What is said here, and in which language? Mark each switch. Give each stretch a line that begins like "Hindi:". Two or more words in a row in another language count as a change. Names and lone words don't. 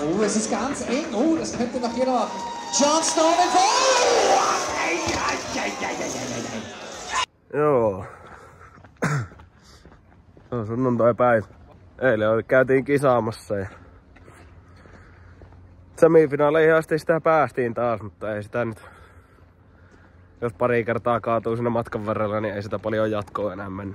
German: Das ist ganz eng. Oh, das könnte noch jeder machen. Jon Snow mit
Finnish: Joo. Se on sunnuntai-päivä. Eilen käytiin kisaamassa ja semifinaaleihin asti sitä päästiin taas, mutta ei sitä nyt... Jos pari kertaa kaatuu siinä matkan varrella, niin ei sitä paljon jatkoa enää mennä.